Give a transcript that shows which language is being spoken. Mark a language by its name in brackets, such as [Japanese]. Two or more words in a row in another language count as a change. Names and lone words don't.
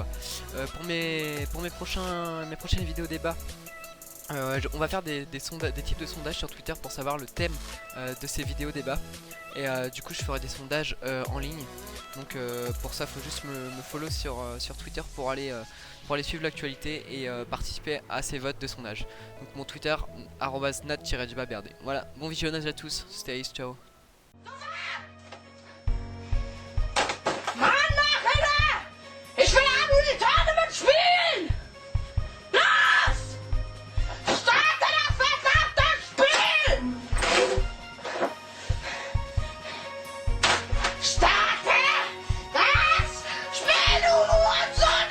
[French] Pour mes prochaines vidéos débat, on va faire des types de sondages sur Twitter pour savoir le thème de ces vidéos débats. Et du coup je ferai des sondages en ligne. Donc pour ça faut juste me follow sur Twitter pour aller suivre l'actualité et participer à ces votes de sondage. Donc mon Twitter @nat-berd. Voilà, bon visionnage à tous, [English] stay ace, [French] ciao. [German] Mann, Nachrichter! Ich will Abend spielen! Los! Starte das verdammte Spiel! Starte das Spiel, du Hurensohn!